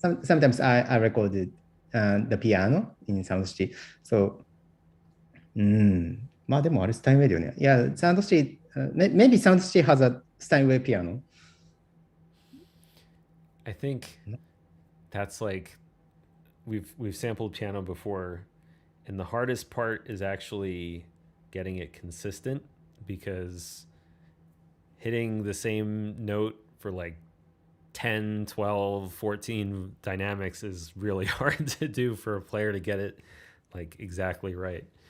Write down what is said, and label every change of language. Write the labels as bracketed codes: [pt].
[en] Sometimes I recorded the piano in SoundCity. [ja] So, まあでもあれスタインウェイだよね。 [en] Yeah, SoundCity, maybe SoundCity has a Steinway piano. I think that's like we've sampled piano before, and the hardest part is actually getting it consistent, because hitting the same note for like 10, 12, 14 dynamics is really hard to do for a player to get it like exactly right.